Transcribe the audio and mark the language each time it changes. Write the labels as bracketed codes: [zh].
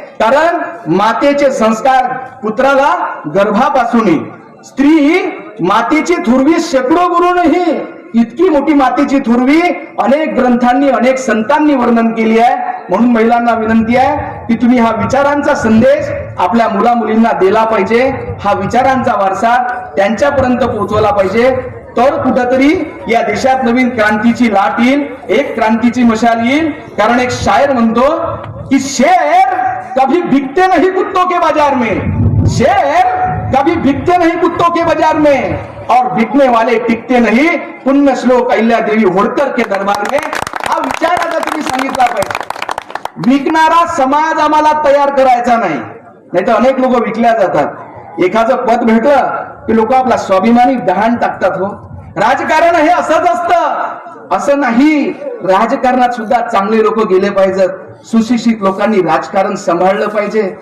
[mr] कारण मातेचे संस्कार पुत्राला गर्भापासून, स्त्री मातेची थुरवी शेकडो गुरूंही, इतकी मोठी मातेची थुरवी अनेक ग्रंथांनी, अनेक संतांनी वर्णन केली आहे. म्हणून महिलांना विनंती आहे की तुम्ही हा विचारांचा संदेश आपल्या मुला मुलींना दिला पाहिजे, हा विचारांचा वारसा त्यांच्यापर्यंत पोहोचवला पाहिजे. तर कुठंतरी या देशात नवीन क्रांतीची लाट येईल, एक क्रांतीची मशाल येईल. कारण एक शायर म्हणतो की [hi] शेर कभी बिकते नहीं कुत्तों के बाजार में, शेर कभी बिकते नहीं कुत्तों के बाजार में, और बिकने वाले टिकते नहीं पुण्य श्लोक अहिल्यादेवी होळकर के दरबार में. [mr] हा विचार आता तुम्ही सांगितला पाहिजे. विकणारा समाज आम्हाला तयार करायचा नाही, नाही तर अनेक लोक विकल्या जातात. एखादं पद भेटलं की लोक आपला स्वाभिमानी दहाण टाकतात. हो, राजकारण हे असंच असतं असं नाही. राजकारणात सुद्धा चांगले लोक गेले पाहिजेत, सुशिक्षित लोकांनी राजकारण सांभाळलं पाहिजे.